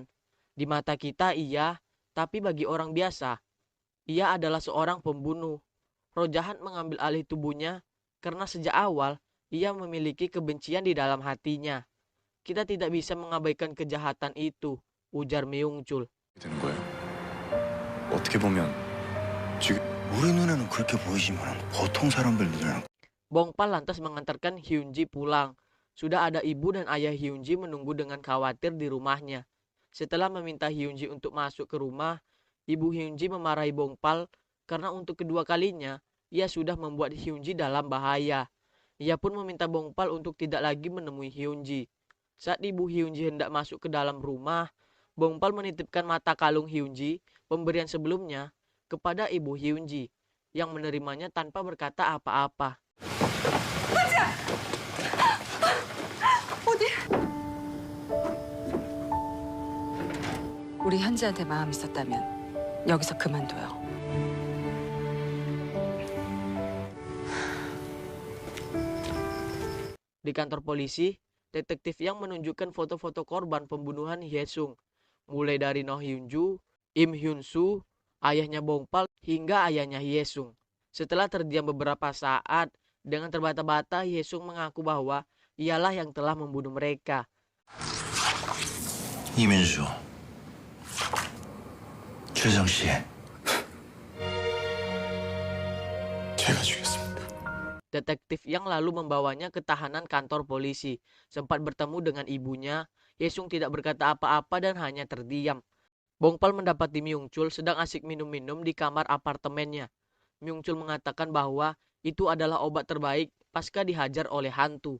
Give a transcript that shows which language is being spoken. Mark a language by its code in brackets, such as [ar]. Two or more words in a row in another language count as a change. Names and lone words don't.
[id] Di mata kita iya, tapi bagi orang biasa, ia adalah seorang pembunuh. Roh jahat mengambil alih tubuhnya karena sejak awal ia memiliki kebencian di dalam hatinya. Kita tidak bisa mengabaikan kejahatan itu, ujar Myungchul. [ko] 되는 거예요. 어떻게 보면 지금 우리 눈에는 그렇게 보이지만 보통 사람들 눈에는 [id] Bongpal lantas mengantarkan Hyunji pulang. Sudah ada ibu dan ayah Hyunji menunggu dengan khawatir di rumahnya. Setelah meminta Hyunji untuk masuk ke rumah, ibu Hyunji memarahi Bongpal karena untuk kedua kalinya ia sudah membuat Hyunji dalam bahaya. Ia pun meminta Bongpal untuk tidak lagi menemui Hyunji. Saat ibu Hyunji hendak masuk ke dalam rumah, Bongpal menitipkan mata kalung Hyunji, pemberian sebelumnya, kepada ibu Hyunji, yang menerimanya tanpa berkata apa-apa. [ko] 어디? 우리 현지한테 마음 있었다면 여기서 그만둬요. [id] Di kantor polisi, detektif yang menunjukkan foto-foto korban pembunuhan Hyesung, mulai dari Noh Hyunju, Im Hyunsu, ayahnya Bongpal, hingga ayahnya Hyesung. Setelah terdiam beberapa saat, dengan terbata-bata Hyesung mengaku bahwa ialah yang telah membunuh mereka. [ko] 이민수, 최정 씨, 제가 죽였습니다. [id] Detektif yang lalu membawanya ke tahanan kantor polisi. Sempat bertemu dengan ibunya, Hyesung tidak berkata apa-apa dan hanya terdiam. Bongpal mendapati Myungchul sedang asik minum-minum di kamar apartemennya. Myungchul mengatakan bahwa itu adalah obat terbaik pasca dihajar oleh hantu.